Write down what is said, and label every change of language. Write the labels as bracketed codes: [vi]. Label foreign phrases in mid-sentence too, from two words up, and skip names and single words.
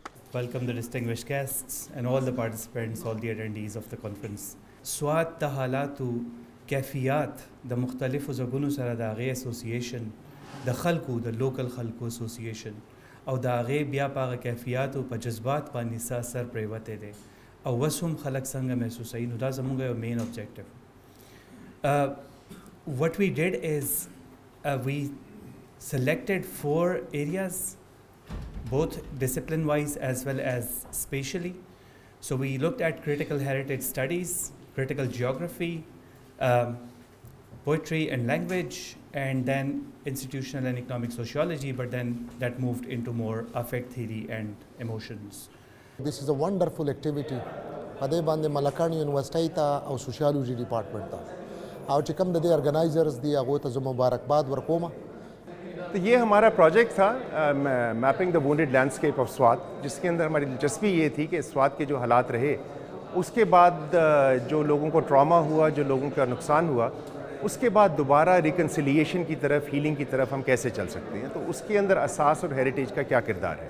[en] welcome the distinguished guests and all the participants, all the attendees of the conference. [ps] SWAT د حالاتو کیفیات د مختلفو ځګونو سره د هغې اسوسییشن د خلکو د لوکل خلکو اسوسییشن او د هغې بیا په هغه کیفیاتو په جذبات باندې څه اثر پرېوتی دی او اوس هم خلک څنګه محسوسوي نو دا زموږ یو [en] main objective. What we did is we selected 4 areas, both discipline-wise as well as spatially. So we looked at critical heritage studies, critical geography, poetry and language, and then institutional and economic sociology, but then that moved into more affect theory and emotions. This is a wonderful activity. [ps] Pade bande Malakani University ta aw [en] sociology department [ps] ta. Aw چې کوم د organizers دی هغه ته زه مبارکباد ورکوم. [ur] تو یہ ہمارا پروجیکٹ تھا میپنگ دا وونڈیڈ لینڈسکیپ آف سوات، جس کے اندر ہماری دلچسپی یہ تھی کہ سوات کے جو حالات رہے اس کے بعد جو لوگوں کو ٹراما ہوا، جو لوگوں کا نقصان ہوا، اس کے بعد دوبارہ ریکنسیلیشن کی طرف، ہیلنگ کی طرف ہم کیسے چل سکتے ہیں، تو اس کے اندر اساس اور ہیریٹیج کا کیا کردار ہے.